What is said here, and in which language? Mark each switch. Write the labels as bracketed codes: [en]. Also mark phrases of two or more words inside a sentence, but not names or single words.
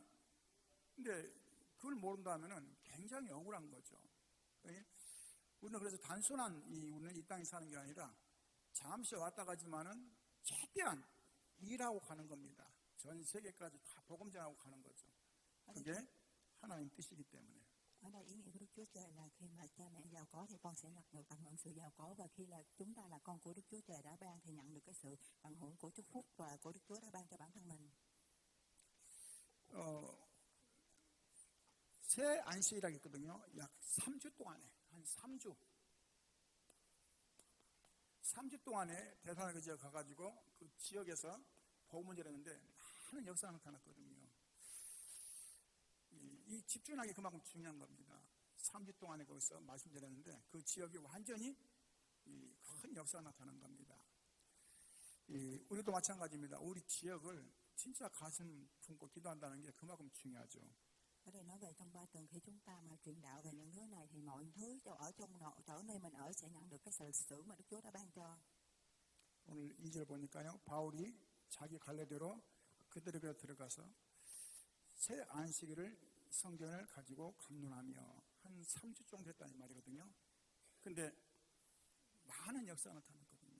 [ko] 근데 그걸 모른다면은 굉장히 억울한 거죠. 우리는 그래서 단순한 우리는 이 땅에 사는 게 아니라 잠시 왔다 가지만은 최대한 일하고 가는 겁니다. 전 세계까지 다 복음 전하고 가는 거죠. 그게 하나님 뜻이기 때문에. [vi] Ở đây ý nghĩa của Đức Chúa Trời là khi mà cha mẹ giàu có thì con sẽ được tận hưởng sự giàu có, và khi là chúng ta là con của Đức Chúa Trời đã ban thì nhận được cái sự tận hưởng của chúc phúc và của Đức Chúa đã ban cho bản thân mình. [ko] 새 안식이라고 있거든요. 약 3주 동안에 한 3주 동안에 대사하게 지역 가가지고 그 지역에서 복음을 전했는데 많은 역사가 나타났거든요. 이 집중하기 그만큼 중요한 겁니다. 3주 동안에 거기서 말씀 전했는데 그 지역이 완전히 큰 역사가 나타난 겁니다. 우리도 마찬가지입니다. 우리 지역을 진짜 가슴 품고 기도한다는 게 그만큼 중요하죠. [vi] Ở đây nói về trong 3 tuần khi chúng ta mà truyền đạo về những thứ này thì mọi thứ ở trong chỗ nơi mình ở sẽ nhận được cái sự xử mà Đức Chúa đã ban cho. [ko] 오늘 2절 보니까요. 바울이 자기 갈래대로 그들에게 들어가서 새 안식일을 성경을 가지고 강론하며 한 3주 정도 했다는 말이거든요. 근데 많은 역사가 나타났거든요.